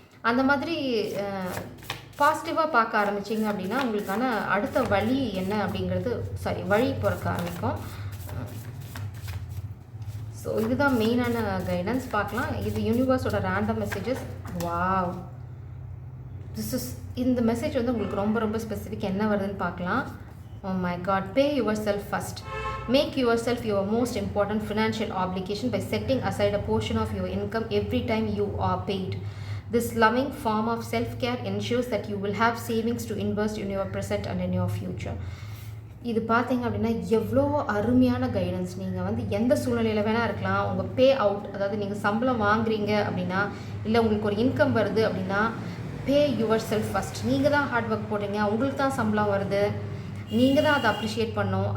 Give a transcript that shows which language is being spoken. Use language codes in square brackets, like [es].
[ta] அந்த மாதிரி பாசிட்டிவாக பார்க்க ஆரம்பிச்சிங்க அப்படின்னா உங்களுக்கான அடுத்த வழி என்ன அப்படிங்கிறது வழி பிறக்க ஆரம்பிக்கும். ஸோ இதுதான் மெயினான கைடன்ஸ். பார்க்கலாம், இது யூனிவர்ஸோட ரேண்டம் மெசேஜஸ். வாவ், இந்த மெசேஜ் வந்து உங்களுக்கு ரொம்ப ரொம்ப ஸ்பெசிஃபிக். என்ன வருதுன்னு பார்க்கலாம். [en] Oh my God, pay yourself first. Make yourself your most important financial obligation by setting aside a portion of your income every time you are paid. This loving form of self-care ensures that you will have savings to invest in your present and in your future. [ta] இது பார்த்தீங்க அப்படின்னா எவ்வளோ அருமையான guidance. நீங்கள் வந்து எந்த சூழ்நிலையில் வேணால் இருக்கலாம், உங்கள் பே அவுட், அதாவது நீங்கள் சம்பளம் வாங்குறீங்க அப்படின்னா, இல்லை உங்களுக்கு ஒரு இன்கம் வருது அப்படின்னா, [en] Pay yourself first. [ta] நீங்கள் தான் ஹார்ட் ஒர்க் போடுறீங்க, உங்களுக்கு தான் சம்பளம் வருது, நீங்கள் தான் அதை அப்ரிஷியேட் பண்ணணும்.